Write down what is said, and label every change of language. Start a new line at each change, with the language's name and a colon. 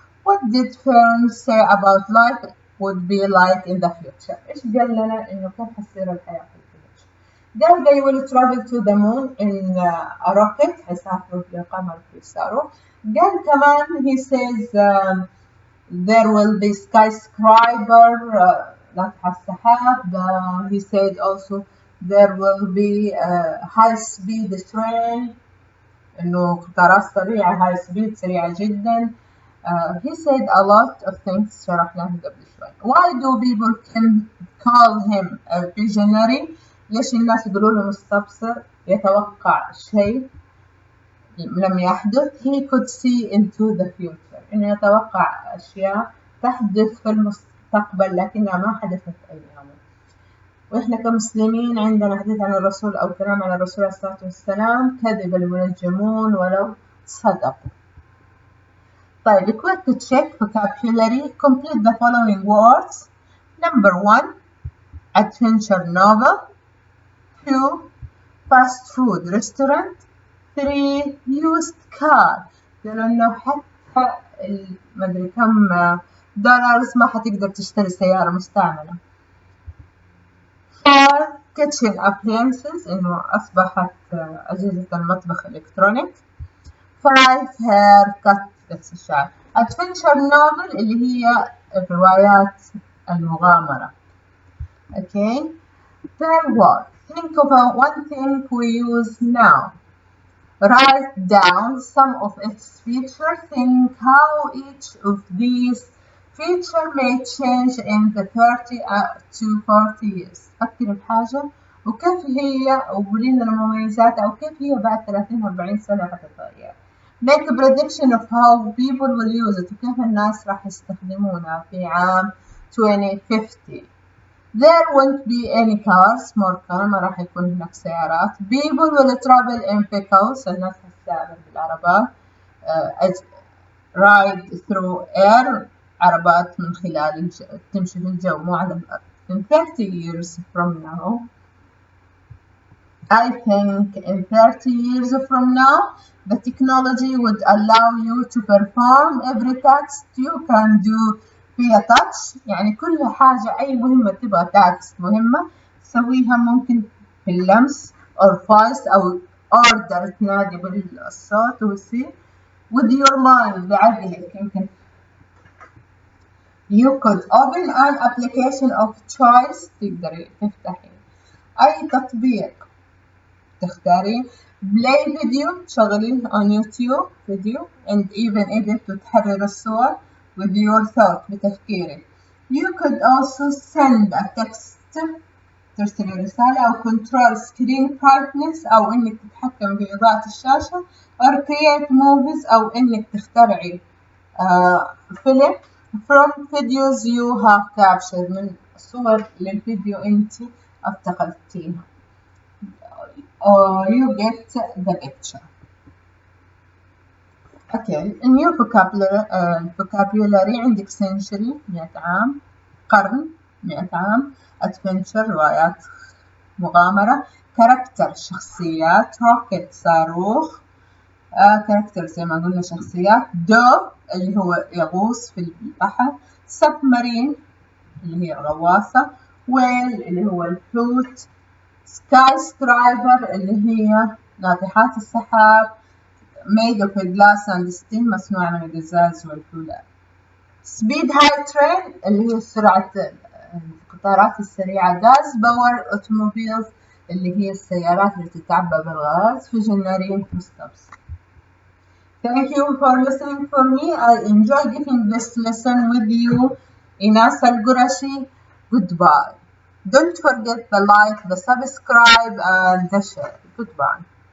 English: What did Verne say about life would be like in the future?
Arabic: إيش قال لنا إنه كيف حتصير الحياة في الفيوتشر؟ قال
English: they will travel to the moon in a rocket.
Arabic: هيسافروا للقمر في صاروخ. قال كمان
English: he says there will be skyscraper
Arabic: ناطحة السحاب.
English: He said also there will be high speed train
Arabic: إنه قطارات سريعة
English: high speed
Arabic: سريعة جدا.
English: He said a lot of things
Arabic: شرحناها قبل شوي.
English: Why do people call him a visionary؟
Arabic: ليش الناس يقولوا له مستبصر؟ يتوقع شيء لم يحدث.
English: He could see into the future
Arabic: إنه يتوقع أشياء تحدث في المستقبل لكنها ما حدثت أيامه. وإحنا كمسلمين عندنا حديث عن الرسول أو كلام عن الرسول عليه الصلاة والسلام كذب المنجمون ولو صدقوا.
English: طيب quick check vocabulary. Complete the following words. Number 1 adventure novel. 2 fast food restaurant. 3 used car.
Arabic: قالوا إنه حتى مدري كم دولار ما حتقدر تشتري سيارة مستعملة. 4
English: kitchen appliances
Arabic: إنه أصبحت أجهزة المطبخ إلكترونيك. 5 haircut بس الشعر.
English: adventure novel
Arabic: اللي هي الروايات المغامرة.
English: Okay. Third word. Think of one thing we use now. Write down some of its features. Think how each of these features may change in the 30 to 40 years.
Arabic: فكر بحاجة وكيف هي وقولي لنا المميزات أو كيف هي بعد 30-40 سنة حتتغير.
English: Make a prediction of how people will use it
Arabic: وكيف الناس راح يستخدمونها في عام 2050.
English: There won't be any cars, more car
Arabic: ما راح يكون هناك سيارات.
English: People will travel in vehicles
Arabic: الناس هتسافر بالعربات.
English: Ride through air
Arabic: عربات من خلال تمشي في الجو مو على الأرض.
English: In 30 years from now, I think in 30 years from now, the technology would allow you to perform every task you can do via touch.
Arabic: يعني كل حاجة أي مهمة تبغى تاكس مهمة تسويها ممكن باللمس
English: or voice
Arabic: أو order تنادي بالصوت ويصير
English: with your mind
Arabic: بعقلك.
English: يمكن you could open an application of choice
Arabic: تقدري تفتحي أي تطبيق تختاري.
English: play video تشغليه on YouTube video and even edit
Arabic: وتحرر الصور
English: with your thought
Arabic: بتفكيرك.
English: You could also send a text
Arabic: ترسلي رسالة أو
English: control screen brightness
Arabic: أو إنك تتحكم بإضاءة الشاشة
English: or create movies أو إنك تخترعي فيلم from videos you have captured
Arabic: من صور للفيديو أنت التقطتيها.
English: You get the picture. Okay, new vocabulary عندك century 100 عام.
Arabic: قرن 100 عام. adventure روايات مغامرة. character شخصيات. rocket صاروخ. character زي ما قلنا شخصيات. dove اللي هو يغوص في البحر. submarine اللي هي غواصة. whale اللي هو الحوت. skyscraper اللي هي ناطحات السحاب.
English: made of glass and steel
Arabic: مصنوعة من القزاز والفولاذ.
English: speed high train
Arabic: اللي هي سرعة القطارات السريعة.
English: gas power automobiles
Arabic: اللي هي السيارات اللي تتعبى بالغاز. فيجنري مستبصر.
English: Thank you for listening for me. I enjoy giving this lesson with you.
Arabic: ايناس القرشي.
English: Goodbye. Don't forget the like, the subscribe and the share. Goodbye.